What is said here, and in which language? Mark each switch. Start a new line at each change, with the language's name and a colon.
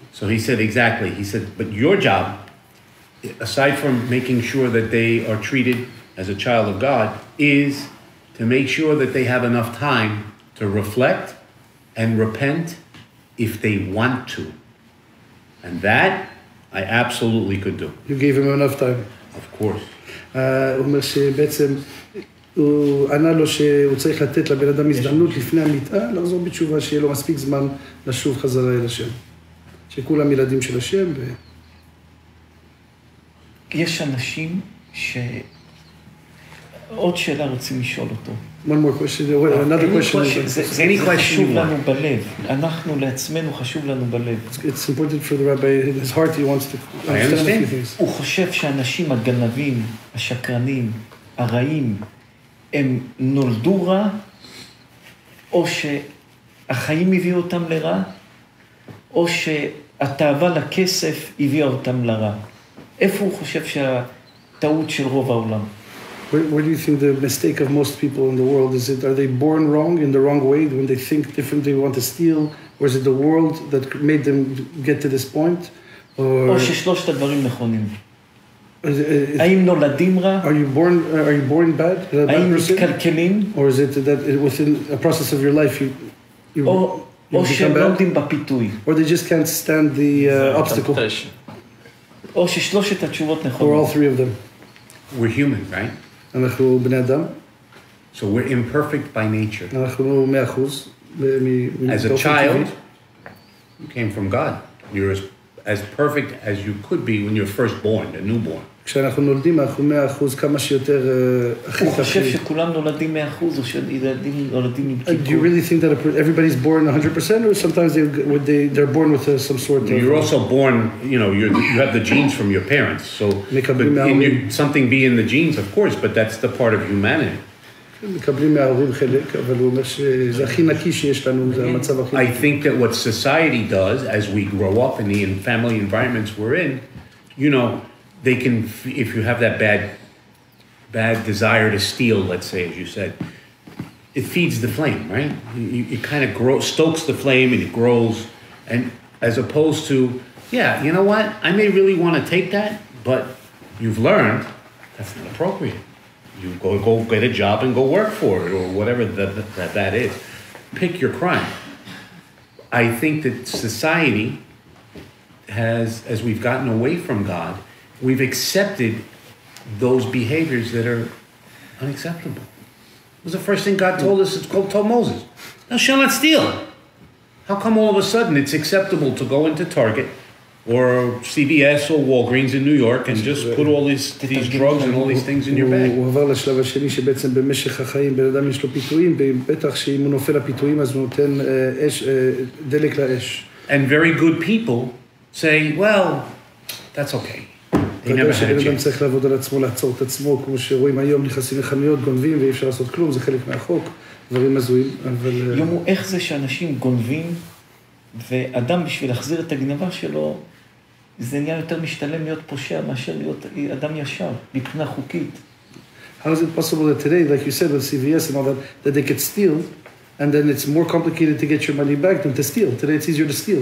English: So he said, exactly. He said, but your job, aside from making sure that they are treated as a child of God, is to make sure that they have enough time to reflect and repent if they want to. And that I absolutely could do. You gave him enough time. Of course.
Hebrew: הוא אומר שבעצם הוא ענה לו שהוא צריך לתת לבן אדם הזדמנות לפני המיטה, לחזור בתשובה שיהיה לו מספיק זמן לשוב חזרה אל השם. שכולם ילדים של השם. יש אנשים עוד שאלה רוצים לשאול אותו.
English: One more question. Another question.
Hebrew: זה חשוב לנו בלב. אנחנו לעצמנו חשוב לנו בלב.
English: It's important for the rabbi. In his heart he wants to understand a few things.
Hebrew: הוא חושב שהאנשים הגנבים, השקרנים, הרעים, הם נולדו רע, או שהחיים הביאו אותם לרע, או שהתאווה לכסף הביאה אותם לרע. איפה הוא חושב שהטעות של רוב העולם?
English: Where do you think the mistake of most people in the world is? Are they born wrong in the wrong way when they think differently, want to steal, or is it the world that made them get to this point?
Hebrew: או ששלושת הדברים נכונים. האם נולדים רע?
English: Are you born bad?
Hebrew: האם מתקלקלים?
English: Or is it that within a process of your life you
Hebrew: או שהם לא עומדים בפיתוי?
English: Or they just can't stand the obstacle?
Hebrew: או ששלושת התשובות נכונות.
English: Or all three of them? We're human, right?
Hebrew: אנחנו בני אדם.
English: So we're imperfect by nature.
Hebrew: אנחנו 100%.
English: As a child, you came from God. You're as perfect as you could be when you're first born, a newborn.
Hebrew: כשאנחנו נולדים, אנחנו 100% כמה שיותר הכי הוא חושב שכולם נולדים 100% או שילדים נולדים עם כיפור?
English: Do you really think that everybody's born 100% or sometimes they're born with some sort of... You're also born, you know, you have the genes from your parents, so something be in the genes, of course, but that's the part of humanity.
Hebrew: מקבלים מההורים חלק, אבל הוא אומר שזה הכי נקי שיש לנו, זה המצב הכי נקי.
English: I think that what society does as we grow up in the family environments we're in, you know, they can, if you have that bad desire to steal, let's say, as you said, it feeds the flame, right? It kind of stokes the flame and it grows, and as opposed to, yeah, you know what? I may really want to take that, but you've learned that's not appropriate. You go get a job and go work for it, or whatever that is. Pick your crime. I think that society has, as we've gotten away from God, we've accepted those behaviors that are unacceptable. It was the first thing God told us, told Moses. Thou shalt not steal. How come all of a sudden it's acceptable to go into Target or CVS or Walgreens in New York and just put all these drugs and all these things in your bag?
Hebrew: הוא עבר לשלב השני שבעצם במשך החיים בן אדם יש לו פיתויים, בטח שאם הוא נופל לפיתויים אז הוא נותן דלק לאש.
English: And very good people say, well, that's okay. They never had a chance.
Hebrew: צריך לעבוד על עצמו, לעצור את עצמו, כמו שרואים היום, נכנסים לחנויות, גונבים, ואי אפשר לעשות כלום, זה חלק מהחוק, דברים הזויים, אבל... יומו, איך זה שאנשים גונבים, ואדם בשביל להחזיר את הגנבה שלו, זה נהיה יותר משתלם להיות פושע, מאשר להיות אדם ישר, מבחינה חוקית.
English: How is it possible that today, like you said with CVS and all that, that they could steal, and then it's more complicated to get your money back than to steal. Today it's easier to steal.